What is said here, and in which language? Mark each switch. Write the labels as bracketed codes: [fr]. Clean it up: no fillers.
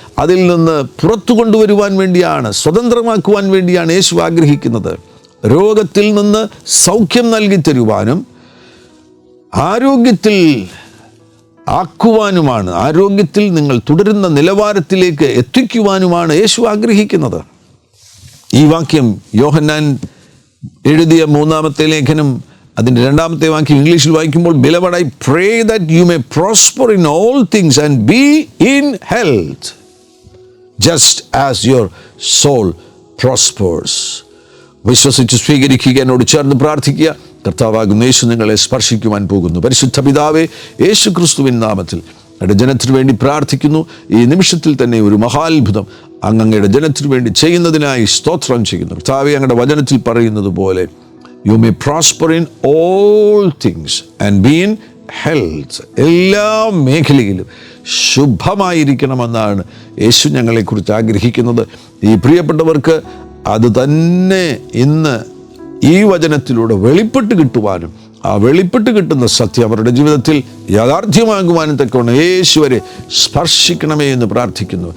[ml] അതിൽ നിന്ന് പുറത്തു കൊണ്ടുവരുവാൻ വേണ്ടിയാണ്, സ്വതന്ത്രമാക്കുവാൻ വേണ്ടിയാണ് യേശു ആഗ്രഹിക്കുന്നത്. രോഗത്തിൽ നിന്ന് സൗഖ്യം നൽകി തരുവാനും ആരോഗ്യത്തിൽ ആക്കുവാനുമാണ്, ആരോഗ്യത്തിൽ നിങ്ങൾ തുടരുന്ന നിലവാരത്തിലേക്ക് എത്തിക്കുവാനുമാണ് യേശു ആഗ്രഹിക്കുന്നത്. ഈ വാക്യം യോഹന്നാൻ എഴുതിയ 3-ാമത്തെ ലേഖനം അതിൻ്റെ 2-ാമത്തെ വാക്യം ഇംഗ്ലീഷിൽ വായിക്കുമ്പോൾ, [en] Beloved, I pray that you may prosper in all things and be in health, just as your soul prospers. [ml] വിശ്വസിച്ച് സ്വീകരിക്കുക, എന്നോട് ചേർന്ന് പ്രാർത്ഥിക്കുക. കർത്താവാകുന്ന യേശു നിങ്ങളെ സ്പർശിക്കുവാൻ പോകുന്നു. പരിശുദ്ധ പിതാവേ, യേശു ക്രിസ്തുവിൻ നാമത്തിൽ അങ്ങയുടെ ജനത്തിനു വേണ്ടി പ്രാർത്ഥിക്കുന്നു. ഈ നിമിഷത്തിൽ തന്നെ ഒരു മഹാത്ഭുതം അങ്ങയുടെ ജനത്തിനു വേണ്ടി ചെയ്യുന്നതിനായി സ്തോത്രം ചെയ്യുന്നു. കർത്താവേ, അങ്ങയുടെ വചനത്തിൽ പറയുന്നത് പോലെ [en] You may prosper in all things and be in health. [ml] എല്ലാ മേഖലയിലും ശുഭമായിരിക്കണമെന്നാണ് യേശു ഞങ്ങളെക്കുറിച്ച് ആഗ്രഹിക്കുന്നത്. ഈ പ്രിയപ്പെട്ടവർക്ക് അത് തന്നെ ഇന്ന് ഈ വചനത്തിലൂടെ വെളിപ്പെട്ട് കിട്ടുവാനും ആ വെളിപ്പെട്ട് കിട്ടുന്ന സത്യം അവരുടെ ജീവിതത്തിൽ യാഥാർത്ഥ്യമാകുവാനും തക്കവണ്ണം യേശുവരെ സ്പർശിക്കണമേ എന്ന് പ്രാർത്ഥിക്കുന്നു.